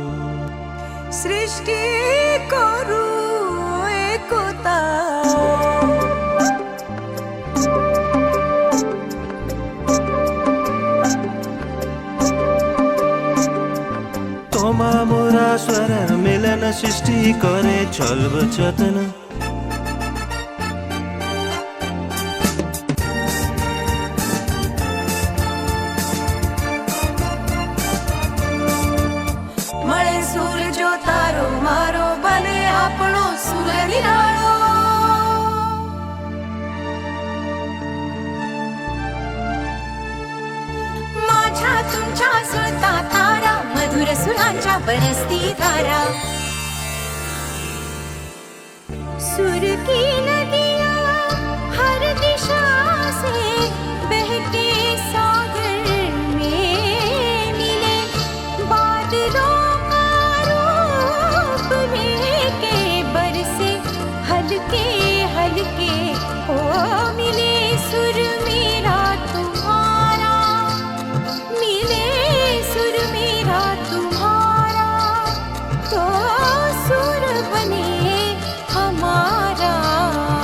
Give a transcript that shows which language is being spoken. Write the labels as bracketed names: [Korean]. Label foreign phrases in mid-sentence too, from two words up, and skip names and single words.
[Bangla] সৃষ্টি করু একতা তোমা মোরা স্বরের মিলন সৃষ্টি করে চলব যতন [Gujarati] મળે સૂરજો તારો મારો બને આપણો સુર નિરાળો [Marathi] माझ्या तुमच्या सुरता तारा मधुर सुरांच्या बरसती धारा सुर [Hindi] की नदियाँ हर दिशा से बहके सागर में मिले बादलों का रूप लेके बरसे हल्के हल्के ओ मिले सुर मेरा तुम्हारा मिले सुर मेरा तुम्हारा तो सुर बने हमारा